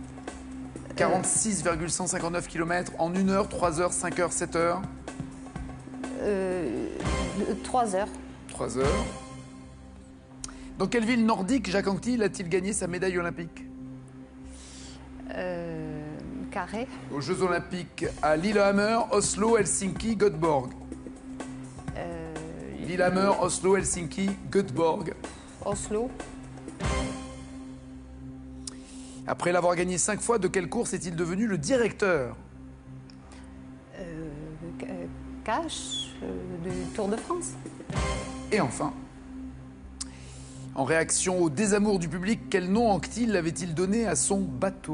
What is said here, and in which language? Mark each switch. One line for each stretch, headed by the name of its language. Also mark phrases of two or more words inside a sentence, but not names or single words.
French: 46,159 km en 1 heure, 3 heures, 5 heures, 7 heures? 3 heures. 3 heures. Dans quelle ville nordique Jacques Anquetil a-t-il gagné sa médaille olympique? Carré. Aux Jeux Olympiques à Lillehammer, Oslo, Helsinki, Göteborg. Lillehammer, Oslo, Helsinki, Göteborg. Oslo. Après l'avoir gagné 5 fois, de quelle course est-il devenu le directeur? Cache, du Tour de France. Et enfin, en réaction au désamour du public, quel nom Anquetil avait-il donné à son bateau?